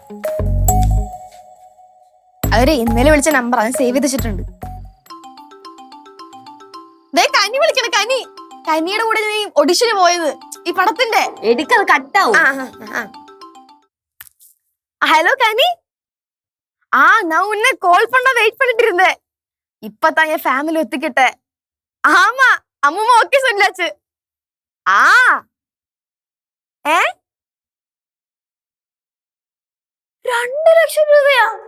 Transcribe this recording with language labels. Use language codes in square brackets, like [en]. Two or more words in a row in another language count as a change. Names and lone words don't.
[ml] അവര് ഇന്നലെ വിളിച്ച നമ്പർ അത് സേവ് ചെയ്ത് വെച്ചിട്ടുണ്ട്. കനി വിളിക്കണ, കനിയുടെ കൂടെ ഞാൻ ഓഡിഷന് പോയത് ഈ പടത്തിന്റെ. എടുക്കത് കട്ടാവും. ഹലോ കനി. [ta] நான் உன்னை கால் பண்ண வெயிட் பண்ணிட்டு இருந்தேன். இப்பதான் என் ஃபேமிலி ஒத்துக்கிட்டேன். ஆமா, அம்மா ஓகே சொல்லாச்சு. [ml] 2 ലക്ഷം രൂപയാ?